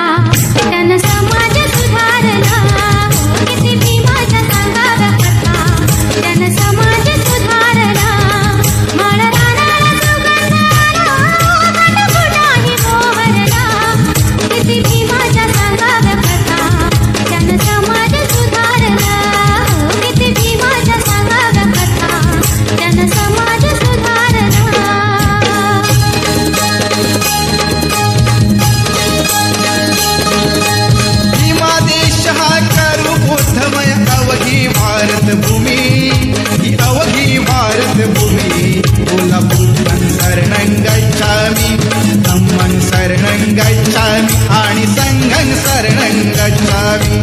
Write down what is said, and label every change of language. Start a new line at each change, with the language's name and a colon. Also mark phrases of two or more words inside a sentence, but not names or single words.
Marathi: जन समाज सुधारणा हो किती भीमाच्या सांगाव्या कथा जन समाज सुधारणा मरणाला सुगंधाला कटकुटाही मोहरणा किती भीमाच्या सांगाव्या कथा जन समाज सुधारणा हो किती भीमाच्या सांगाव्या कथा जन समाज सुधारणा भीमा देश हा करू बुद्धमय अवघी भारत भूमी ही अवघी भारत भूमी बोला
Pali: बुद्धं शरणं गच्छामि धम्मं शरणं गच्छामि
Marathi: आणि
Pali: संघं शरणं गच्छामि